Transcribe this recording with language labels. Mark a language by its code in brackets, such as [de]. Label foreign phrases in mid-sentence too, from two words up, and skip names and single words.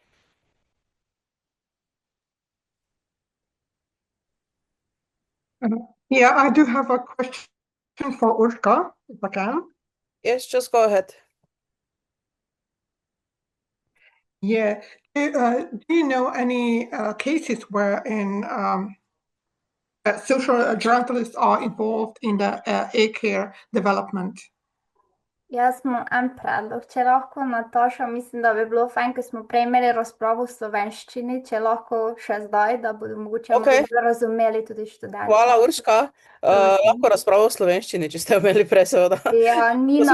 [en] Yeah, I do have a question for Urška, if I can. Yes, just go ahead. Yeah. Do you know any cases where social gerontologists are involved in the e-care development? [sl] Jaz imam en predlog, če lahko, Nataša, mislim, da bi bilo fajn, ker smo prej imeli razpravo v slovenščini, če lahko še zdaj, da bodo mogoče Okay. malo razumeli tudi študenti. Hvala, Urška. Lahko razpravo v slovenščini, če ste imeli prej, seveda. Ja, Nina,